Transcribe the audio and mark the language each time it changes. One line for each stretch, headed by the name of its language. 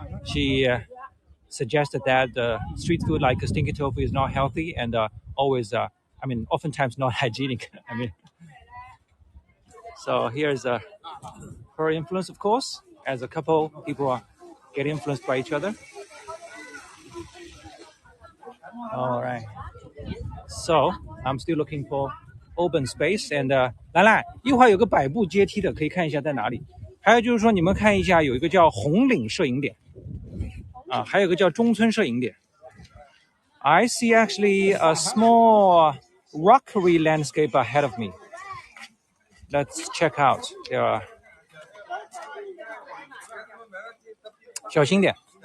English: She suggested that street food like stinky tofu is not healthy and oftentimes not hygienic. So here's her influence, of course. As a couple, people get influenced by each other. All right. So I'm still looking for open space and
Chinese: 兰兰，一会儿有个百步阶梯的，可以看一下在哪里。还有就是说，你们看一下，有一个叫红岭摄影点，还有一个叫中村摄影点。
English: I see actually a small rockery landscape ahead of me. Let's check out. There are
Chinese: 小心点。